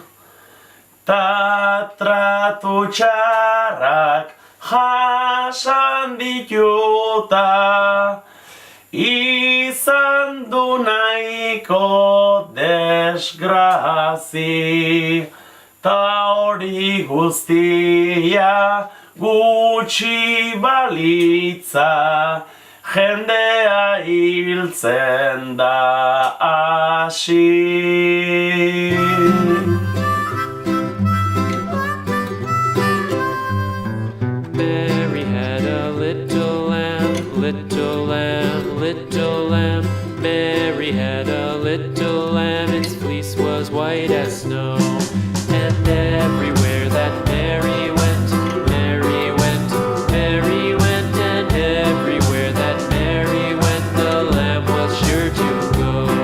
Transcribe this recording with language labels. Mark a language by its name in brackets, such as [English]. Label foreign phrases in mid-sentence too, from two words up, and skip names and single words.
[Basque] Ta tratu txarrak jasan dituta, izan du nahiko desgrazi. Ta hori guztia gutxi balitza, jendea hiltzen da hasi. [English] Mary had a little lamb, little lamb, little lamb. Mary had a little lamb, its fleece was white as snow. And everywhere that Mary went, Mary went, Mary went, and everywhere that Mary went, the lamb was sure to go.